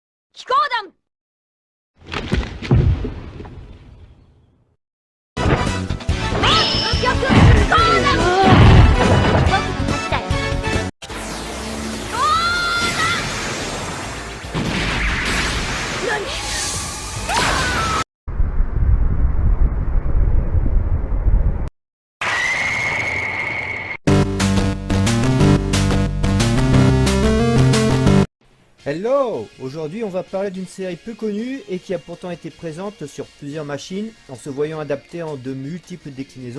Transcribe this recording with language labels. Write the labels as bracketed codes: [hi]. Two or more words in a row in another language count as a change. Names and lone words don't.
[ja] 機甲団無極機甲団僕の勝ちだよどうだ何 [fr] Hello! Aujourd'hui on va parler d'une série peu connue et qui a pourtant été présente sur plusieurs machines en se voyant adaptée en de multiples déclinaisons.